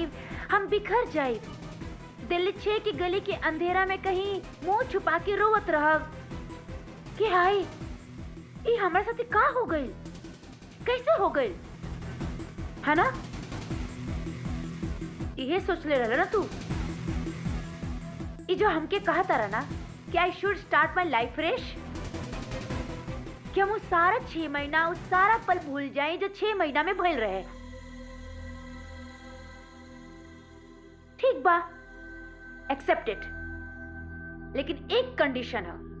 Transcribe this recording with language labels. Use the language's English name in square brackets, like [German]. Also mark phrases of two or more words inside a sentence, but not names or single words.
[Bhojpuri] हम बिखर जाए, दिल्ली 6 की गली के अंधेरा में कहीं मुंह छुपा के रोवत रह कि हाय ये हमारे साथ का हो गई, कैसे हो गई, है ना? ये सोच ले रहा ना तू। ये जो हमके कहा था ना कि [English] I should start my life fresh, [Bhojpuri] कि हम उस सारा 6 महीना, उस सारा पल भूल जाए जो 6 महीना में भइल रहे। ठीक बा, एक्सेप्टेड, लेकिन एक कंडीशन है।